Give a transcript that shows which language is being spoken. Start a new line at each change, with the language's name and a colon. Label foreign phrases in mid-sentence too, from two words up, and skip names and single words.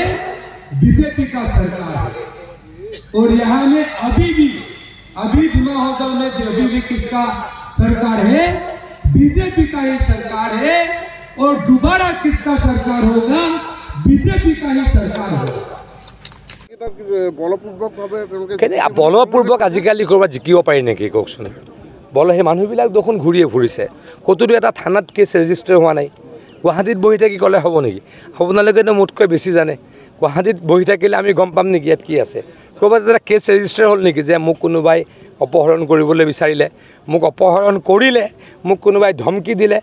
Hindi: बीजेपी का सरकार है। और यहाँ में अभी दिमा हाजाओ में अभी भी किसका सरकार है? बीजेपी का ही सरकार है। और दोबारा किसका सरकार होगा? बीजेपी का ही सरकार होगा।
Assamese: বলপূৰ্বক আজিকালি ক'ৰবাত জিকিব পাৰি নেকি কওকচোন? সেই মানুহবিলাক দেখোন ঘূৰিয়ে ফুৰিছে, ক'তোতো এটা থানাত
English: case register
Assamese: হোৱা নাই। গুৱাহাটীত বহি থাকি ক'লে হ'ব নেকি? আপোনালোকেতো মোতকৈ বেছি জানে। গুৱাহাটীত বহি থাকিলে আমি গম পাম নেকি ইয়াত কি আছে? ক'ৰবাত এটা
English: case register
Assamese: হ'ল নেকি যে মোক কোনোবাই অপহৰণ কৰিবলৈ বিচাৰিলে, মোক অপহৰণ কৰিলে, মোক কোনোবাই ধমকি দিলে?